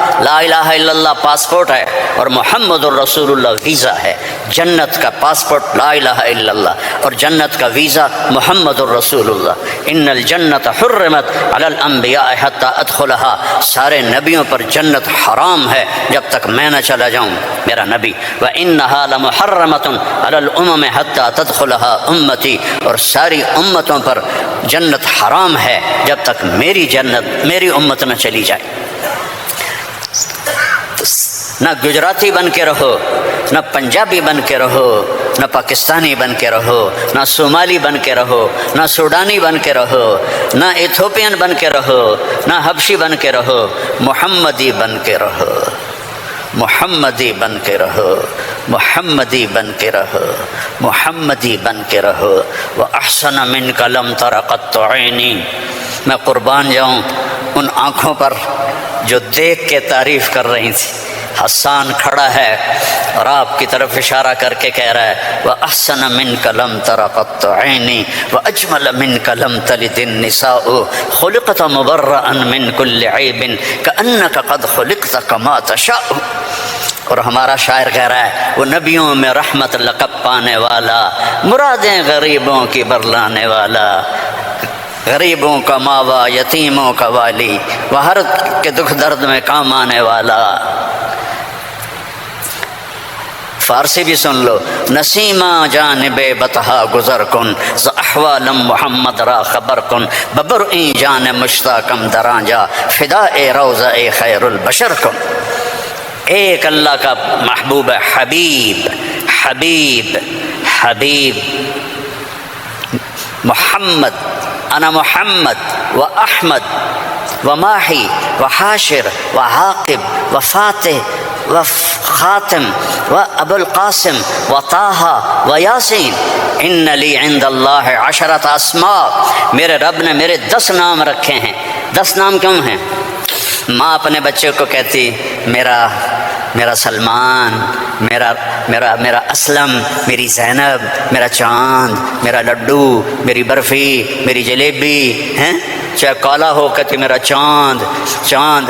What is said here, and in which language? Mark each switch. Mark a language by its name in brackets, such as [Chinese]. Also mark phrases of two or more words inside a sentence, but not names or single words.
[Arabic] لا الہ الا اللہ [Urdu] پاسپورٹ ہے اور [Arabic] محمد الرسول اللہ [Urdu] ویزا ہے۔ جنت کا پاسپورٹ [Arabic] لا الہ الا اللہ [Urdu] اور جنت کا ویزا [Arabic] محمد الرسول اللہ۔ ان الجنت حرمت علی الانبیاء حتی ادخلها، [Urdu] سارے نبیوں پر جنت حرام ہے جب تک میں نہ چلا جاؤں میرا نبی۔ [Arabic] وانھا لمحرمۃ علی الامم حتی تدخلها امتی، [Urdu] اور ساری امتوں پر جنت حرام ہے جب تک میری امت نہ چلی جائے۔ نہ گجراتی بن کے رہو، نہ پنجابی بن کے رہو، نہ پاکستانی بن کے رہو، نہ صومالی بن کے رہو، نہ سوڈانی بن کے رہو، نہ ایتھوپین بن کے رہو، نہ حبشی بن کے رہو، محمدی بن کے رہو، محمدی بن کے رہو، محمدی بن کے رہو، محمدی بن کے رہو۔ [Arabic] وَأَحْسَنَ مِنْكَ لَمْ تَرَ قَطُّ عَيْنِي، [Urdu] میں قربان جاؤں ان آنکھوں پر جو دیکھ کے تعریف کر رہی تھی۔ حسان کھڑا ہے اور آپ کی طرف اشارہ کر کے کہہ رہا ہے [Arabic] وَأَحْسَنَ مِنْكَ لَمْ تَرَ قَطُّ عَيْنِي وَأَجْمَلَ مِنْكَ لَمْ تَلِدِ النِّسَاءُ خُلِقْتَ مُبَرَّأً مِنْ كُلِّ عَيْبٍ كَأَنَّكَ قَدْ خُلِقْتَ كَمَا تَشَاءُ۔ [Urdu] اور ہمارا شاعر کہہ رہا ہے وہ نبیوں میں رحمت لقب پانے والا، مرادیں غریبوں کی برلانے والا، غریبوں کا ماوا، یتیموں کا والی، وہ ہر کے دکھ درد میں کام آنے والا۔ فارسی بھی سن لو، [Persian] نسیمہ جانب بطحا گزر کن، ز احوالم محمد را خبر کن، ببرئیں جان مشتاقم درانجا، فدائے روضہ خیر البشر کن۔ [Urdu] ایک اللہ کا محبوب ہے، [Arabic] حبیب حبیب حبیب محمد، انا محمد و احمد و ماہی و حاشر و عاقب و فاتح و خاتم و ابو القاسم و طٰہٰ و یاسین۔ ان لی عند اللہ عشرۃ اسماء، [Urdu] میرے رب نے میرے 10 نام رکھے ہیں۔ 10 نام کیوں ہیں؟ ماں اپنے بچے کو کہتی میرا سلمان، میرا اسلم، میری زینب، میرا چاند، میرا لڈو، میری برفی، میری جلیبی، ہیں چاہے کالا ہو کہتی میرا چاند چاند۔